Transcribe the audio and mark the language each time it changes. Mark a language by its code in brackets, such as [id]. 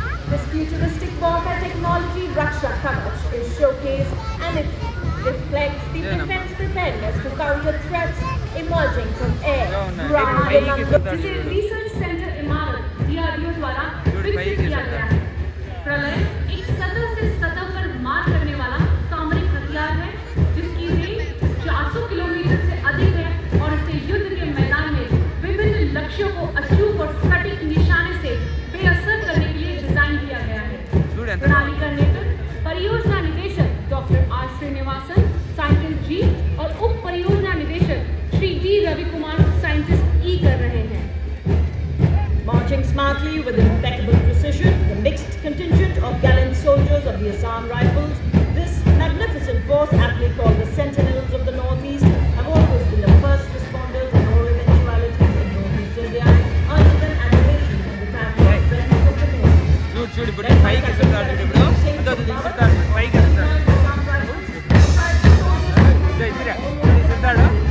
[en] This futuristic warfare technology, Raksha Kavach, is showcased and it reflects the defense preparedness to counter threats emerging from air, ground, and under. [hi] जिसे research centre इमारत DRDO द्वारा विकसित किया गया है। प्रलय एक सतह से सतह पर मार करने वाला सामरिक हथियार है जिसकी रेंज 400 किलोमीटर से अधिक है और इसे युद्ध के मैदान में विभिन्न लक्ष्यों को अचूक और सटीक निशाने से बेअसर करने के लिए डिजाइन किया गया है। प्रणाली का नेतृत्व परियोजना निदेशक डॉक्टर आर श्रीनिवासन साइंटिस्ट जी और उप परियोजना निदेशक श्री डी रवि कुमार साइंटिस्ट ई कर रहे हैं। [en] Marching smartly with impeccable precision, the mixed contingent of gallant soldiers of the Assam Rifles, this magnificent force, aptly called the Sentinels of the Northeast, have always been the first responders in all eventualities in Northeast India, earning them admiration and the family of friends of the North. [te] చూడు ఇప్పుడు పైకి ఎత్తుతాడు ఇప్పుడు అదో తీసుకుంటాడు పైకి ఎత్తుతాడు ఇదిరా ఎత్తుతాడు